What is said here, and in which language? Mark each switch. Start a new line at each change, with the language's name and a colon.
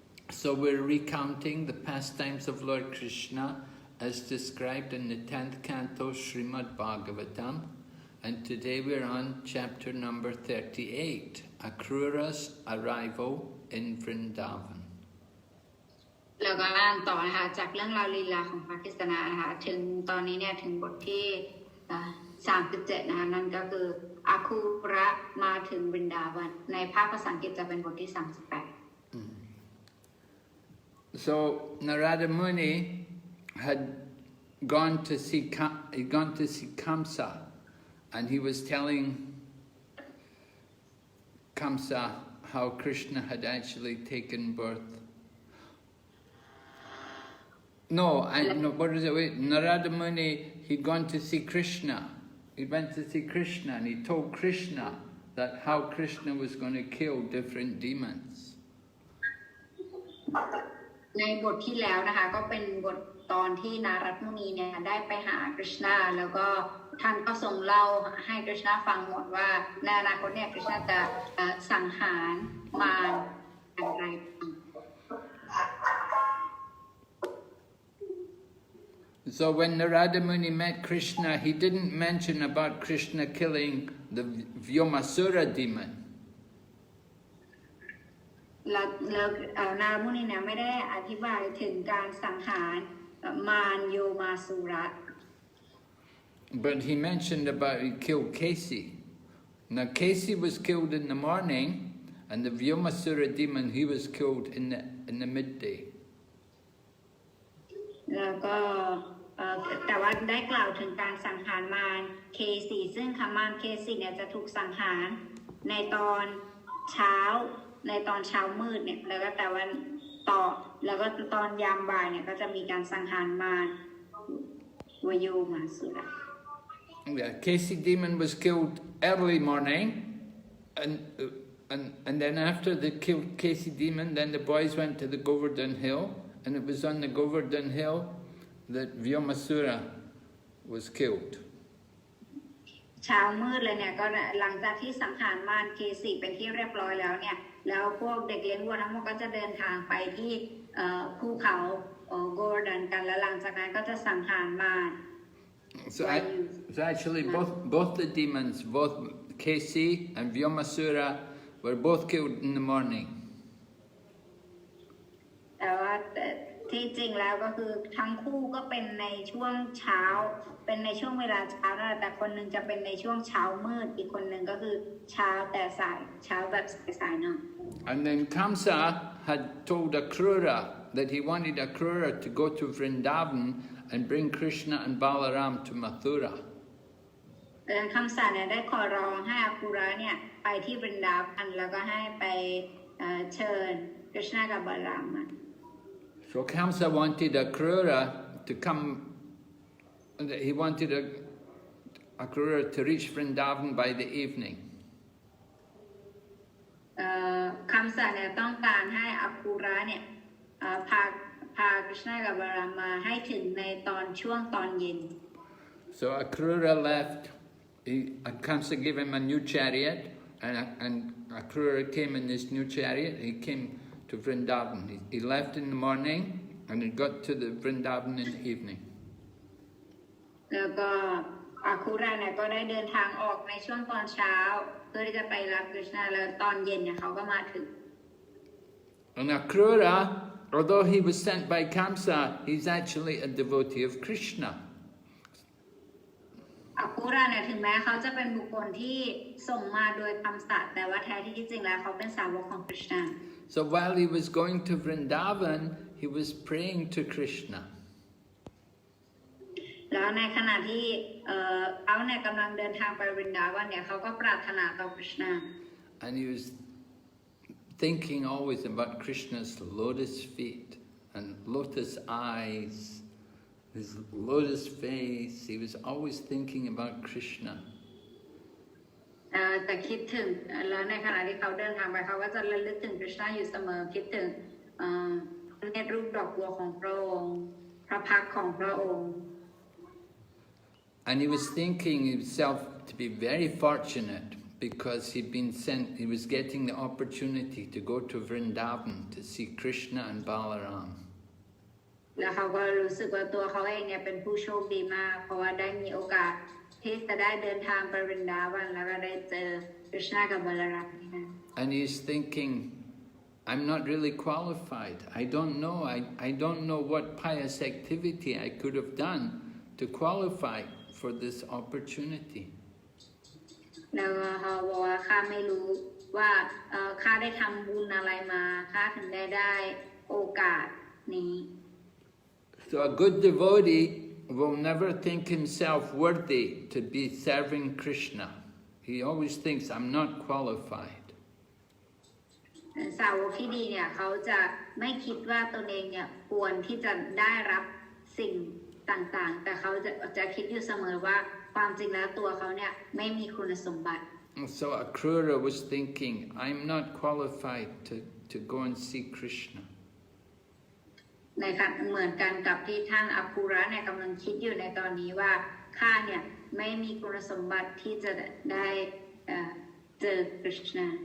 English: So we're recounting the pastimes of Lord Krishna as described in the 10th canto Srimad Bhagavatam, and today we're on chapter number 38, Akrura's arrival in Vrndavan.
Thai: แล้วก็อ่านต่อนะคะจากเรื่องราวลีลาของพระกฤษณะนะคะถึงตอนนี้เนี่ยถึงบทที่37นะคะนั่นก็คืออาคูระมาถึงวรินดาวันในภาคภาษาอังกฤษจะเป็นบทที่38
English: So Narada Muni had gone to see Kamsa, and he was telling Kamsa how Krishna had actually taken birth. No, what is it? Wait, Narada Muni, he'd gone to see Krishna. He went to see Krishna and he told Krishna that how Krishna was going to kill different demons.
Thai: ในบทที่แล้วนะคะก็เป็นบทตอนที่นารัตมุนีเนี่ยได้ไปหาคริชนาแล้วก็ท่านก็ทรงเล่าให้คริชนาฟังหมดว่าในอนาคตเนี่ยคริชนาจะสังหารมารอย่างไร
English: So when Narada Muni met Krishna, he didn't mention about Krishna killing the Vyomasura demon.
Thai: แล้วนารามุนีเนี่ยไม่ได้อธิบายถึงการสังหารมารโยมาสุระ
English: But he mentioned about he killed Kesi. Now Kesi was killed in the morning, and the Vyomasura demon, he was killed in the midday.
Thai: แล้วก็แต่ว่าได้กล่าวถึงการสังหารมารเคสีซึ่งคำมารเคสีเนี่ยจะถูกสังหารในตอนเช้ามืดเนี่ยแล้วก็แต่วันต่อแล้วก็ตอนยามบ่ายเนี่ยก็จะมีการสังหารมารวโยมาสุระ
English: Yeah, Kesi demon was killed early morning, and then after they killed Kesi demon, then the boys went to the Govardhan Hill, and it was on the Govardhan Hill that Vyomasura was killed.
Thai: เช้ามืดเลยเนี่ยก็หลังจากที่สังหารมารเคสีเป็นที่เรียบร้อยแล้วเนี่ยแล้วพวกเด็กเลี้ยงวัวทั้งหมดก็จะเดินทางไปที่ภูเขาโกร์ดันกันแล้วหลังจากนั้นก็จะสังหารมาร
English: So actually both the demons, both Kesi and Vyomasura, were both killed in the morning.
Thai: แต่ว่าที่จริงแล้วก็คือทั้งคู่ก็เป็นในช่วงเช้าเป็นในช่วงเวลาเช้าแต่คนหนึ่งจะเป็นในช่วงเช้ามืดอีกคนหนึ่งก็คือเช้าแต่สายเช้าแบบสายๆเนาะ
English: And then Kamsa had told Akrura that he wanted Akrura to go to Vrndavan and bring Krishna and Balaram to Mathura.
Thai: คำสั่งเนี่ยได้ขอร้องให้อาคูระเนี่ยไปที่วรินดาวันแล้วก็ให้ไปเชิญกฤษณะกับบาลามมา
English: So Kamsa wanted Akrura to come. He wanted Akrura to reach Vrndavan by the evening.
Thai: เนี่ยต้องการให้อัคูระเนี่ยพาคริชนากับบาลามมาให้ถึงในช่วงตอนเย็น
English: So Akrura left. Kamsa gave him a new chariot, and Akrura came in this new chariot. He came to Vrndavan. He left in the morning, and he got to the Vrndavan in the evening.
Thai: แล้วก็อาคูระเนี่ยก็ได้เดินทางออกในช่วงตอนเช้าเพื่อที่จะไปรับคริชนาแล้วตอนเย็นเนี่ยเขาก็มาถึง
English: And Akrura, although he was sent by Kamsa, he's actually a devotee of Krishna.
Thai: อาคูระเนี่ยถึงแม้เขาจะเป็นบุคคลที่ส่งมาโดยคำสัตย์แต่ว่าแท้ที่จริงแล้วเขาเป็นสาวกของคริชนา
English: So while he was going to Vrndavan, he was praying to Krishna.
Thai: แล้วในขณะที่เขาเนี่ยกำลังเดินทางไปวรินดาวันเนี่ยเขาก็ปรารถนาต่อคริชนา
English: And he was thinking always about Krishna's lotus feet and lotus eyes, his lotus face. He was always thinking about Krishna.
Thai: แต่คิดถึงแล้วในขณะที่เขาเดินทางไปเขาก็จะระลึกถึงคริชนาอยู่เสมอคิดถึงเนตรรูปดอกบัวของพระองค์พระพักตร์ของพระองค์
English: And he was thinking himself to be very fortunate because he was getting the opportunity to go to Vrndavan to see Krishna and Balaram.
Thai: แล้วเขาก็รู้สึกว่าตัวเขาเองเนี่ยเป็นผู้โชคดีมากเพราะว่าได้มีโอกาสที่จะได้เดินทางไปวรินดาวันแล้วก็ได้เจอคริชนากับบาลารัมนี่นะ
English: And he's thinking, I'm not really qualified. I don't know what pious activity I could have done to qualify for this opportunity.
Thai: แล้วเขาบอกว่าข้าไม่รู้ว่าข้าได้ทำบุญอะไรมาข้าถึงได้โอกาสนี้
English: So a good devotee will never think himself worthy to be serving Krishna. He always thinks, I'm not qualified.
Thai: สาวกที่ดีเนี่ยเขาจะไม่คิดว่าตนเองเนี่ยควรที่จะได้รับสิ่งต่างๆแต่เขาจะคิดอยู่เสมอว่าความจริงแล้วตัวเขาเนี่ยไม่มีคุณสมบัติ
English: So Akrura was thinking, I'm not qualified to go and see Krishna.
Thai: ในขณะเหมือนกันกับที่ท่านอาคูระเนี่ยกำลังคิดอยู่ในตอนนี้ว่าข้าเนี่ยไม่มีคุณสมบัติที่จะได้เจอคริชนา